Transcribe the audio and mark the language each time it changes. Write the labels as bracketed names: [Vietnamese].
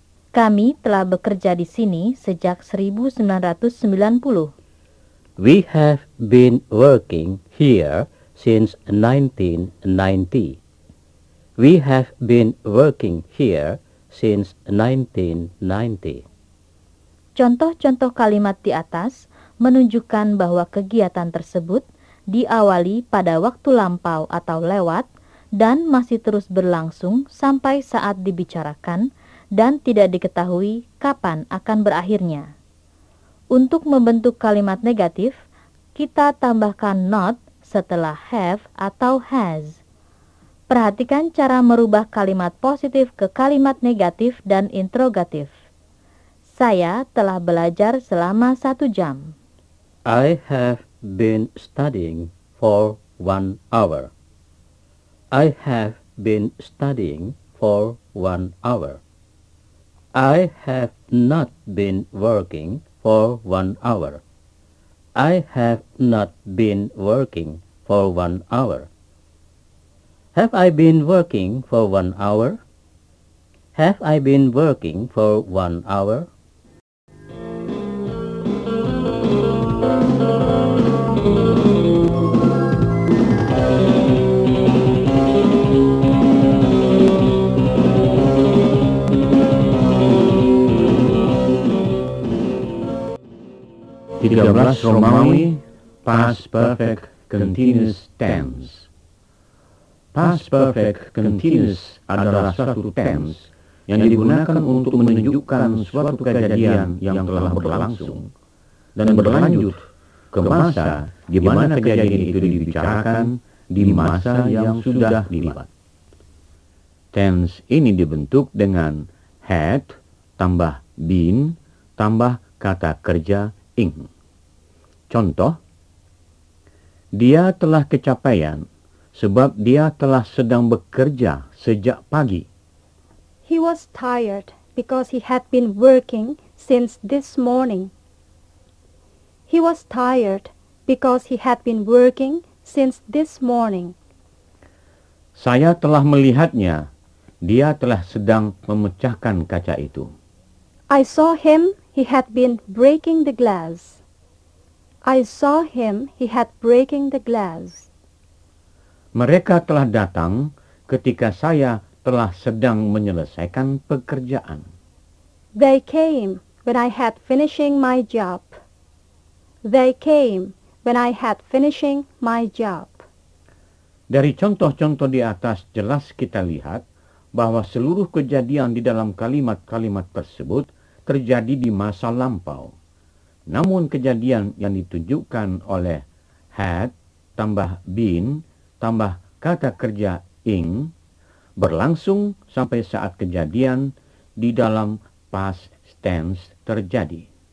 [Indonesian] Kami telah bekerja di sini sejak 1990. [English] We have been working here since 1990. We have been working here since 1990. [Indonesian] Contoh-contoh kalimat di atas menunjukkan bahwa kegiatan tersebut diawali pada waktu lampau atau lewat dan masih terus berlangsung sampai saat dibicarakan dan tidak diketahui kapan akan berakhirnya. Untuk membentuk kalimat negatif, kita tambahkan not setelah have atau has. Perhatikan cara merubah kalimat positif ke kalimat negatif dan interrogatif. Saya telah belajar selama 1 jam. [English] I have been studying for 1 hour. I have been studying for 1 hour. I have not been working for 1 hour. I have not been working for 1 hour. Have I been working for 1 hour? Have I been working for 1 hour? Romawi, past perfect continuous tense. [Indonesian] Past perfect continuous adalah suatu tense yang digunakan untuk menunjukkan suatu kejadian yang telah berlangsung dan berlanjut ke masa di mana kejadian itu dibicarakan di masa yang sudah lewat. Tense ini dibentuk dengan had tambah been tambah kata kerja ing. Contoh, dia telah kecapaian sebab dia telah sedang bekerja sejak pagi. [English] He was tired because he had been working since this morning. He was tired because he had been working since this morning. [Indonesian] Saya telah melihatnya. Dia telah sedang memecahkan kaca itu. [English] I saw him, he had been breaking the glass. I saw him, he had breaking the glass. [Indonesian] Mereka telah datang ketika saya telah sedang menyelesaikan pekerjaan. [English] They came when I had finishing my job. They came when I had finishing my job. [Indonesian] Dari contoh-contoh di atas jelas kita lihat bahwa seluruh kejadian di dalam kalimat-kalimat tersebut terjadi di masa lampau. Namun kejadian yang ditunjukkan oleh had tambah been tambah kata kerja ing berlangsung sampai saat kejadian di dalam past tense terjadi.